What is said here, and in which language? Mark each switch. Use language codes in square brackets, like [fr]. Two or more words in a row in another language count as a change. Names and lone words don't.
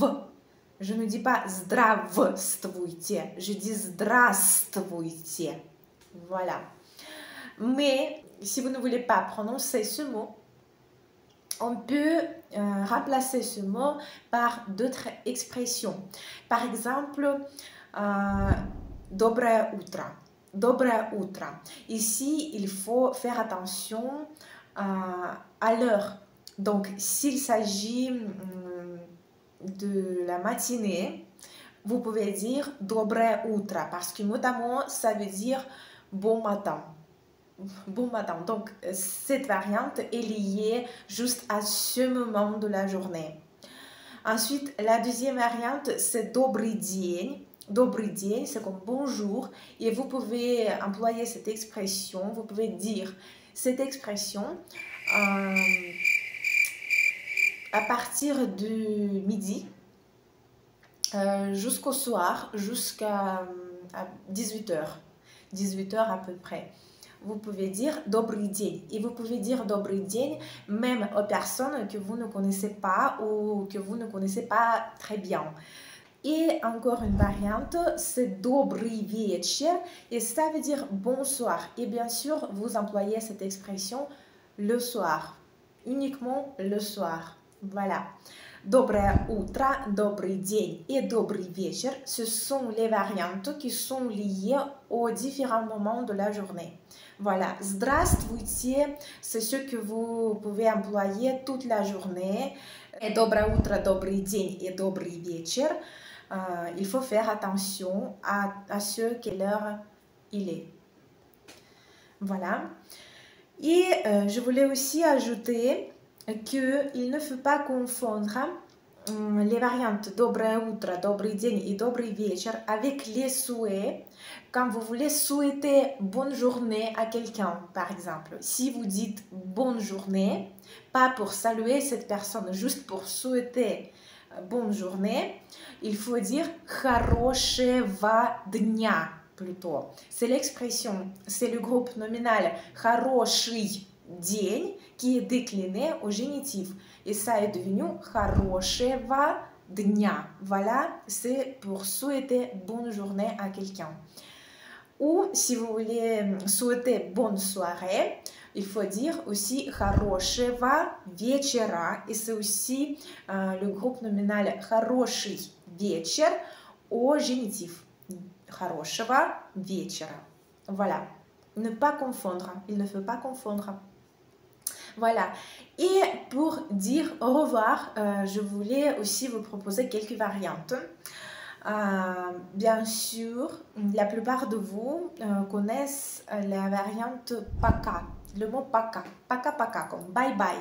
[fr] Je ne dis pas здравствуйте, je dis здравствуйте. Voilà. Mais si vous ne voulez pas prononcer ce mot, on peut remplacer ce mot par d'autres expressions. Par exemple, [ru] доброе утро. Доброе утро. [fr] Ici, il faut faire attention à l'heure. Donc, s'il s'agit de la matinée, vous pouvez dire [ru] доброе утро [fr] parce que notamment ça veut dire bon matin. Bon matin. Donc cette variante est liée juste à ce moment de la journée. Ensuite, la deuxième variante c'est [ru] добрый день. Добрый день, [fr] c'est comme bonjour et vous pouvez employer cette expression, vous pouvez dire cette expression à partir de midi jusqu'au soir, jusqu'à 18h. 18h à peu près. Vous pouvez dire [ru] добрый день. [fr] Et vous pouvez dire [ru] добрый день [fr] même aux personnes que vous ne connaissez pas ou que vous ne connaissez pas très bien. Et encore une variante, c'est [ru] добрый вечер [fr] et ça veut dire bonsoir. Et bien sûr, vous employez cette expression le soir, uniquement le soir. Voilà. [ru] Доброе утро, добрый день et добрый вечер, [fr] ce sont les variantes qui sont liées aux différents moments de la journée. Voilà, здравствуйте, c'est ce que vous pouvez employer toute la journée. [ru] Et доброе утро, добрый день et добрый вечер, [fr] il faut faire attention à ce quelle heure il est. Voilà. Et je voulais aussi ajouter qu'il ne faut pas confondre les variantes [ru] доброе утро, добрый день [fr] et [ru] добрый вечер [fr] avec les souhaits quand vous voulez souhaiter bonne journée à quelqu'un, par exemple. Si vous dites bonne journée, pas pour saluer cette personne, juste pour souhaiter bonne journée, il faut dire [ru] хорошего dня [fr] plutôt. C'est l'expression, c'est le groupe nominal [ru] хороший день [fr] qui est décliné au génitif. Et ça est devenu [ru] хорошего dня. [fr] Voilà, c'est pour souhaiter bonne journée à quelqu'un. Ou si vous voulez souhaiter bonne soirée, il faut dire aussi [ru] хорошего вечера. [fr] Et c'est aussi le groupe nominal [ru] хороший вечер [fr] au génitif. [ru] Хорошего вечера. [fr] Voilà. Ne pas confondre. Il ne faut pas confondre. Voilà. Et pour dire au revoir, je voulais aussi vous proposer quelques variantes. Bien sûr, la plupart de vous connaissent la variante paka, le mot paka, [ru] пока пока, [fr] comme [en] bye bye.